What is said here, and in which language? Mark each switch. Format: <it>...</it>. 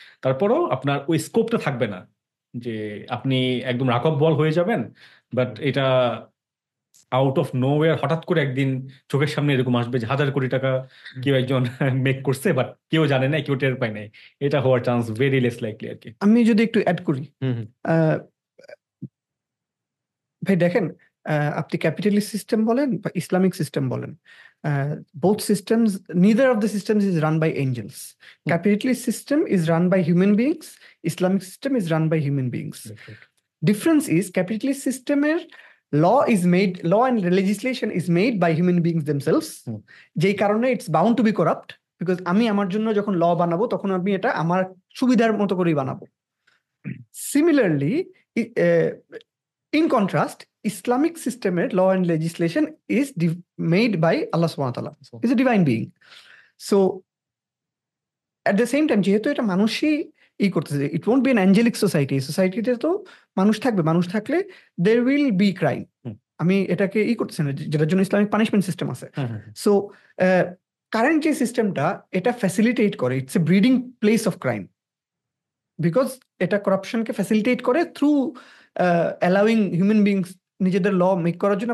<bn>তারপরও আপনার ওই স্কোপটা থাকবে না যে আপনি একদম রাকব বল হয়ে যাবেন, বাট এটা</bn> <en>out of nowhere</en> <bn>হঠাৎ করে একদিন চোখের সামনে এরকম আসবে যে 1000 কোটি টাকা কেউ একজন মেক করছে, বাট কেউ জানে না, কেউ টের পায় নাই। এটা হওয়ার চান্স</bn> <en>very less likely</en> <bn>আর কি। আমি যদি একটু অ্যাড করি, হুম হুম আহ, ভাই দেখেন, আপনি ক্যাপিটালিস্ট সিস্টেম বলেন বা ইসলামিক সিস্টেম বলেন,</bn> <en>both systems, neither of the systems is run by angels. Capitalist system is run by human beings, Islamic system is run by human beings. Difference is capitalist system law and legislation is made by human beings themselves,</en> <bn>যেই কারণে</bn> <en>it's bound to be corrupt, because</en> <bn>আমি আমার জন্য যখন ল বানাবো তখন আমি এটা আমার সুবিধার মতো করেই বানাবো।</bn> <en>Similarly, in contrast, Islamic system law and legislation is made by Allah subhanahu wa ta'ala, is a divine being. So at the same time,</en> <bn>যেহেতু এটা মানুষই করতেছে,</bn> <en>it won't be an angelic society.</en> <bn>সোসাইটিতে তো মানুষ থাকবে, মানুষ থাকলে</bn> <en>there will be crime.</en> <bn>আমি এটাকে করতেছি না, যেটার জন্য ইসলামিক পানিশমেন্ট সিস্টেম আছে। সো কারেন্ট যে সিস্টেমটা এটা ফ্যাসিলিটেট করে,</bn> <en>it's a breeding place of crime,</en> <bn>because এটা করাপশনকে ফ্যাসিলিটেট করে</bn> <en>through allowing human beings</en> <bn>নিজেদের ল মেক করার জন্য।</bn>